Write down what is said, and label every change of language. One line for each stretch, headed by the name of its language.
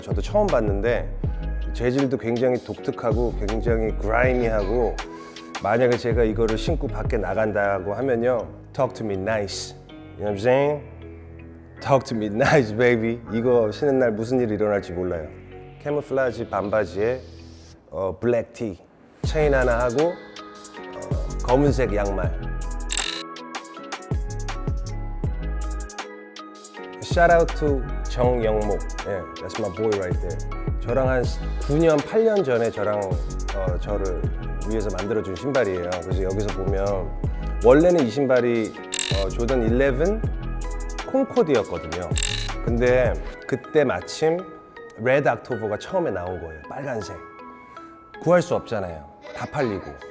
Korean: 저도 처음 봤는데 재질도 굉장히 독특하고 굉장히 그라이미하고 만약에 제가 이거를 신고 밖에 나간다고 하면요
English: Talk to me nice. You know what I'm saying? Talk to me nice, baby.
Korean: 이거 신은 날 무슨 일이 일어날지 몰라요. 캐모플라지 반바지에 블랙 티, 체인 하나 하고 검은색 양말.
English: Shout out to 정영목. That's my boy right there.
Korean: 저랑 한 9년, 8년 전에 저를 위해서 만들어준 신발이에요. 그래서 여기서 보면 원래는 이 신발이 조던 11 콩코드였거든요. 근데 그때 마침 레드 옥토버가 처음에 나온 거예요. 빨간색. 구할 수 없잖아요. 다 팔리고.